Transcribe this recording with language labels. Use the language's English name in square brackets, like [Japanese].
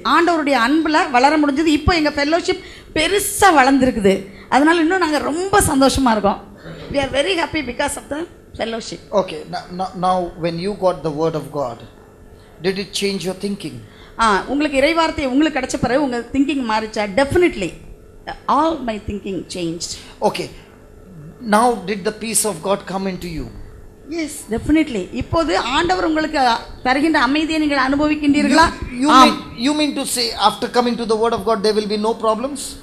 [Tamil] ஆண்டவருடைய அன்பில் வளர முடிஞ்சுது. இப்போ எங்கள் ஃபெல்லோஷிப் பெருசாக வளர்ந்துருக்குது. அதனால இன்னும் நாங்கள் ரொம்ப சந்தோஷமாக இருக்கோம். [English] we are very happy because of the fellowship. Okay, now when you got the word of God, did it change your thinking? [Tamil] உங்களுக்கு இறைவார்த்தை உங்களுக்கு கிடைச்ச பிறகு உங்கள் thinking மாறிச்சா? [English] Definitely all my thinking changed. Okay, now did the peace of God come into you? Yes, definitely. [Tamil] இப்போது ஆண்டவர் உங்களுக்கு தருகின்ற அமைதியை நீங்கள் அனுபவிக்கின்றீர்களா? [English] You mean to say after coming to the word of God there will be no problems?